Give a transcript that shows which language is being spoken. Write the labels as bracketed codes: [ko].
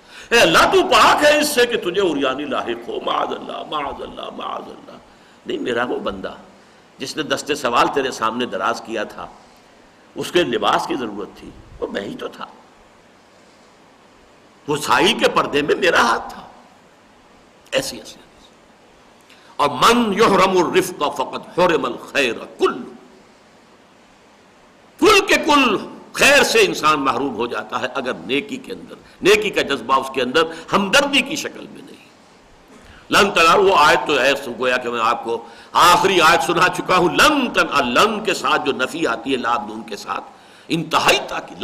[ur] اے اللہ، تو پاک ہے اس سے کہ تجھے عریانی لاحق ہو. معاذ اللہ، معاذ اللہ، معاذ اللہ. نہیں، میرا وہ بندہ جس نے دستے سوال تیرے سامنے دراز کیا تھا، اس کے لباس کی ضرورت تھی، وہ میں ہی تو تھا. وہ سائی کے پردے میں میرا ہاتھ تھا. ایسی ایسی. [ar] اور من یحرم الرفق فقد حرم الخیر کل. [ur] کل کے کل خیر سے انسان محروم ہو جاتا ہے اگر نیکی کے اندر، نیکی کا جذبہ اس کے اندر ہمدردی کی شکل میں نہیں. لن تنالوا، وہ آیت تو ہے گویا کہ میں آپ کو آخری آیت سنا چکا ہوں. لن تنالوا، لن کے ساتھ جو نفی آتی ہے لام نون کے ساتھ، انتہائی تاکید.